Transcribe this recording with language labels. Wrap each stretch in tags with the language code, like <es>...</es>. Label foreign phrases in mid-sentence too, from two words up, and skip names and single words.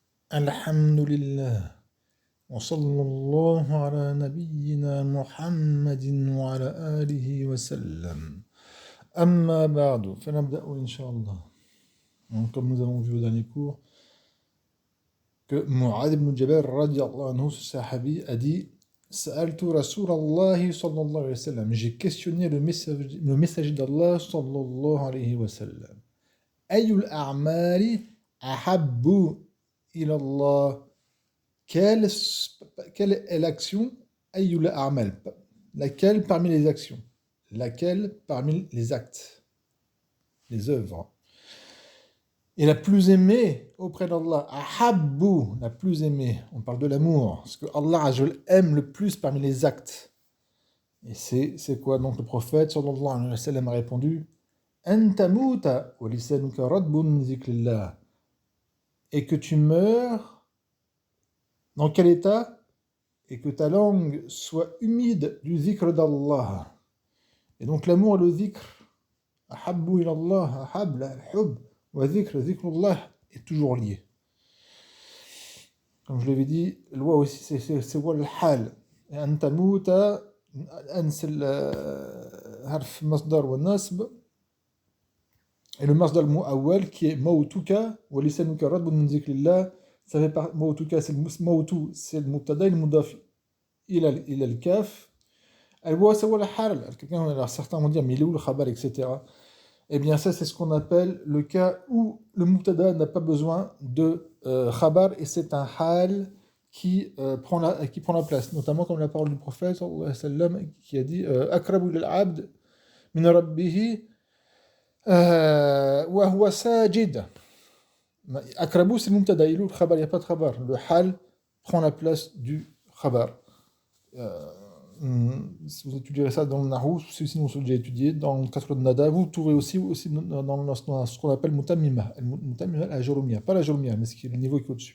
<ar>الحمد لله وصلى الله على نبينا محمد وعلى آله وسلم أما بعد فنبدأ إن شاء الله.</ar> <fr>Donc, comme nous avons vu au dernier cours que Mu'adh ibn Jabal</fr> <ar>رضي الله عنه,</ar> <fr>ce sahabi, a dit</fr> <ar>سألت رسول الله صلى الله عليه وسلم,</ar> <fr>j'ai questionné le messager d'Allah</fr> <ar>صلى الله عليه وسلم. أي الأعمال أحب إلى الله.</ar> <fr>Quelle est l'action</fr> <ar>أي الأعمال.</ar> <fr>Laquelle parmi les actions? Laquelle parmi les actes? Les œuvres. Et la plus aimée auprès d'Allah, ahabbu, la plus aimée. On parle de l'amour. Ce que Allah aime le plus parmi les actes. Et c'est quoi? Donc le prophète</fr> <ar>صلى الله عليه وسلم</ar> <fr>a répondu</fr> <ar>أن تموت ولسانك رطب من ذكر الله.</ar> <fr>Et que tu meurs dans quel état? Et que ta langue soit humide du zikr d'Allah. Et donc l'amour et le zikr,</fr> <ar>أحب إلى الله، أحب، الحب، وذكر، ذكر الله,</ar> <fr>est toujours lié. Comme je l'avais dit, loi aussi, c'est</fr> <ar>والحال. Et أن تموت، أن</ar> <fr>c'est le</fr> <ar>حرف مصدر ونصب,</ar> <fr>et le</fr> <ar>مصدر مؤول</ar> <fr>qui est</fr> <ar>موتك، ولسانك رطب من ذكر الله.</ar> <fr>Ça fait par mawtuka, c'est le mubtada, le mudaf il a le kaf. Quelqu'un, certains vont dire mais il est où le khabar, etc. Eh bien ça c'est ce qu'on appelle le cas où le mubtada n'a pas besoin de khabar et c'est un hal qui prend la place, notamment comme la parole du prophète</fr> <ar>صلى الله عليه وسلم</ar> <fr>qui a dit</fr> <ar>أقرب للعبد من ربه وهو ساجد.</ar> <fr>Akrabu c'est le mubtada, il est où le khabar, il n'y a pas de khabar, le hal prend la place du khabar. Si vous étudierez ça dans le Nahou, sinon vous l'avez étudié dans le Kasr al-Nada, vous trouvez aussi dans ce qu'on appelle Mutammima, la Jurumiyya, pas la Jurumiyya, mais ce qui est le niveau qui est au-dessus.</fr>